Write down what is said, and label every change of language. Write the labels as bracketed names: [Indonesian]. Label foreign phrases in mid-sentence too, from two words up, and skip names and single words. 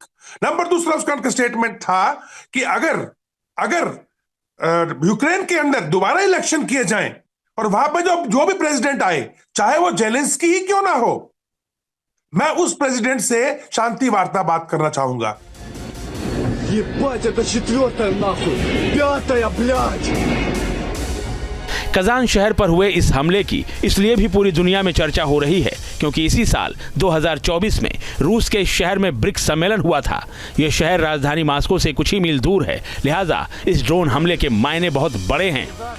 [Hindi] नंबर 2, उसका स्टेटमेंट था कि अगर यूक्रेन के अंदर दोबारा इलेक्शन किए जाएं और वहां पे जो भी प्रेसिडेंट आए, चाहे वो जेलेंस्की ही क्यों ना हो, मैं उस प्रेसिडेंट से शांति वार्ता बात करना चाहूंगा। [Russian] Ебать, это 4-я нахуй, 5-я, блядь। [Hindi] कजान शहर पर हुए इस हमले की इसलिए भी पूरी दुनिया में चर्चा हो रही है क्योंकि इसी साल 2024 में रूस के शहर में ब्रिक्स सम्मेलन हुआ था। यह शहर राजधानी मास्को से कुछ ही मील दूर है, लिहाजा इस ड्रोन हमले के मायने बहुत बड़े हैं।